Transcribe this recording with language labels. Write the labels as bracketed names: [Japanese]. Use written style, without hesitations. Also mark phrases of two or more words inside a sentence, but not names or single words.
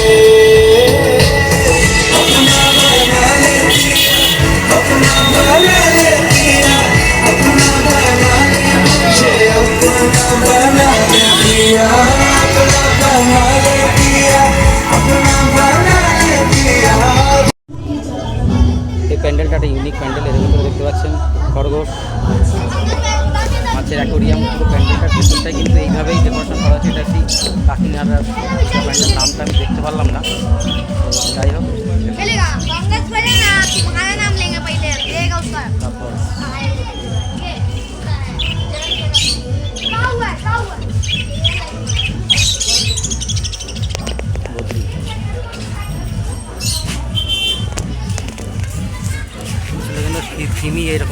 [Hindi] अपना बना ले पिया, अपना बना ले पिया, अपना बना ले मुझे, अपना बना ले पिया, अपना बना ले पिया, अपना बना ले पिया। [Bangla] এই প্যান্ডেলটা একটা ইউনিক প্যান্ডেল। এর ভিতরে দেখতে পাচ্ছেন খরগোশ, মাছের অ্যাকোরিয়াম। পুরো প্যান্ডেলটার ভিতরটাই কিন্তু এইভাবেই ডেকোরেশন করা আছে। এটা একটি কাকিনাড়ার প্যান্ডেল, নামটা আমি দেখতে পারলাম না। যাই হোক, তারপর থিমই এইরকম।